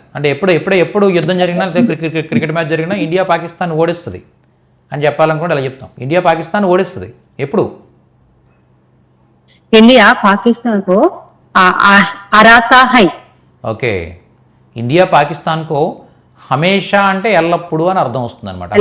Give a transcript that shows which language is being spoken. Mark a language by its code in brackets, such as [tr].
[te] అంటే ఎప్పుడు యుద్ధం జరిగినా, క్రికెట్ మ్యాచ్ జరిగినా ఇండియా పాకిస్తాన్ ఓడిస్తుంది అని చెప్పాలనుకుంటే అలా చెప్తాం. ఇండియా పాకిస్తాన్ ఓడిస్తుంది ఎప్పుడు? [hi] इंडिया पाकिस्तान को हराता है. [te] ఓకే ఇండియా పాకిస్తాన్కు హమేషా అంటే ఎల్లప్పుడు అని అర్థం వస్తుంది అనమాట.